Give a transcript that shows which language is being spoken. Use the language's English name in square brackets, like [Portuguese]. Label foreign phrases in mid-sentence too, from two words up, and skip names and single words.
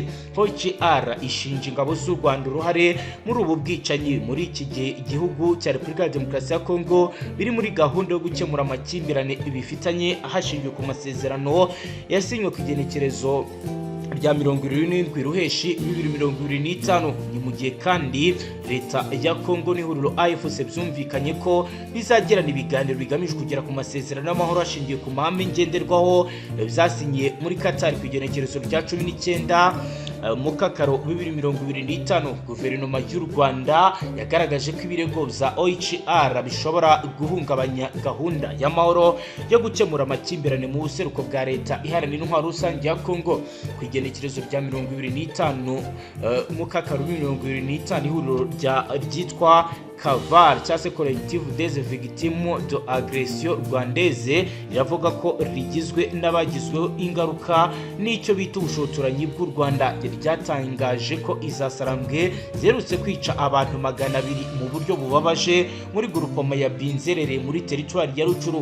[Kinyarwanda] OICR ishinja ingabo z'u Rwanda uruhare muri ubu bwicanyi muri iki gihugu cya Repubulika ya Demokarasi ya Kongo biri muri gahunda yo gukemura amakimbirane bifitanye hashingiwe ku masezerano yasinywe ku igenekerezo rya 27 Ruheshi 2025. Ni mu gihe kandi leta ya Kongo n'ihuriro AFC byumvikanye ko bizagirana ibiganiro bigamije kugera ku masezerano y'amahoro ashingiye ku mahame ngenderwaho byasinyiye muri Qatar ku igenekerezo rya 19 Mukakaro 2025. Guverinoma y'u Rwanda yagaragaje ko ibirego bya OICR bishobora guhungabanya gahunda y'amahoro yo gukemura amakimbirane mu buseruko bwa leta iharanira intwaro rusange ya Kongo. Ku igenekerezo rya 25 Mukakaro 2025 ihuriro ryitwa Kavar cyangwa se Collective des Victimes de Agression Rwandaise riravuga ko rigizwe n'abagizweho ingaruka n'icyo bita ubushotoranyi bw'u Rwanda. Ryatangaje ko Izasarambwe zerutse kwica abantu 200 mu buryo bubabaje muri grupoma ya Binzerere muri territoire ya Rucuru.